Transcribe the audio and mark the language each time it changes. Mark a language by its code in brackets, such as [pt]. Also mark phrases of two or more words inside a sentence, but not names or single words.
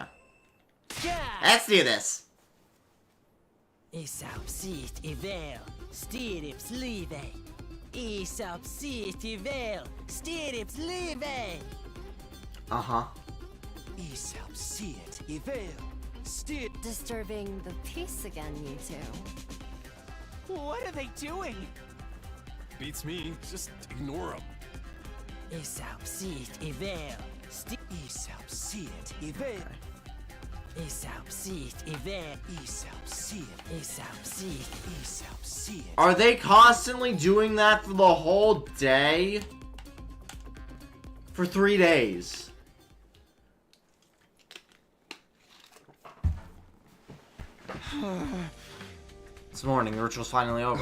[en] Let's do this. Isapsit ivel, stirips live. Isapsit ivel, stirips live. Uh-huh. Isapsit ivel, stir. Disturbing the peace again, you two. What are they doing? Beats me. Just ignore him. Isapsit ivel, Isapsit ivel, Isapsit ivel, Isapsit, Isapsit. Isapsit. Are they constantly doing that for the whole day? For 3 days. This morning, the ritual's finally over.